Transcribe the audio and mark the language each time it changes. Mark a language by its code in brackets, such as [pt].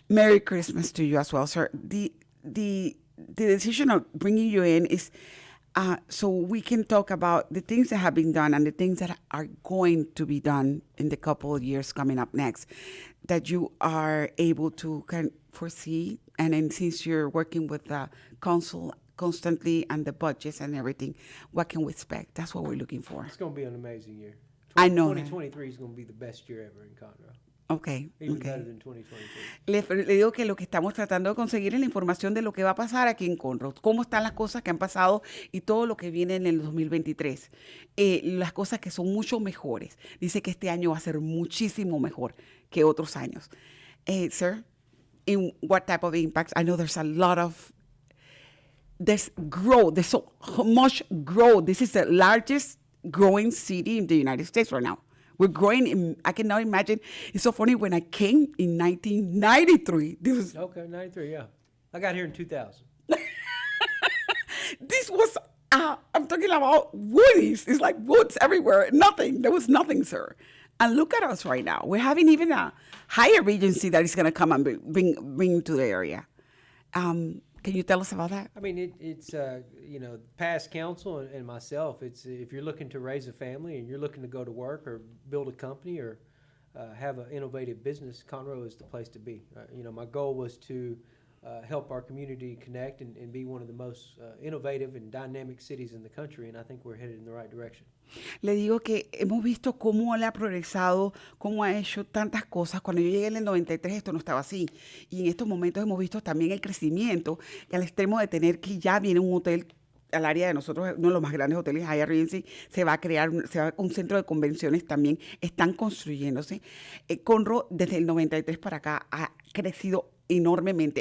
[en] Merry Christmas to you as well, sir. The decision of bringing you in is so we can talk about the things that have been done and the things that are going to be done in the couple of years coming up next that you are able to kind of foresee. And then since you're working with the council constantly and the budgets and everything, what can we expect? That's what we're looking for. It's going to be an amazing year. I know 2023 is going to be the best year ever in Conroe. Okay. Even better than 2022. [es] Le digo que lo que estamos tratando de conseguir es la información de lo que va a pasar aquí en Conroe, cómo están las cosas que han pasado y todo lo que viene en el 2023. Las cosas que son mucho mejores. Dice que este año va a ser muchísimo mejor que otros años. [en] Sir, in what type of impacts? I know there's a lot of there's growth. There's so much growth. This is the largest growing city in the United States right now. We're growing. I cannot imagine. It's so funny. When I came in 1993, this was... Okay, 93, yeah. I got here in 2000. This was, I'm talking about woodies. It's like woods everywhere. Nothing. There was nothing, sir. And look at us right now. We're having even a higher agency that is going to come and bring to the area. Can you tell us about that? I mean, it's past council and myself, it's if you're looking to raise a family and you're looking to go to work or build a company or have an innovative business, Conroe is the place to be. My goal was to help our community connect and be one of the most innovative and dynamic cities in the country, and I think we're headed in the right direction. [es] Le digo que hemos visto cómo él ha progresado, cómo ha hecho tantas cosas. Cuando yo llegué en el 93 esto no estaba así. Y en estos momentos hemos visto también el crecimiento al extremo de tener que ya viene un hotel al área de nosotros, uno de los más grandes hoteles, Hyatt Regency, se va a crear un centro de convenciones también, están construyéndose. Conroe desde el 93 para acá ha crecido enormemente.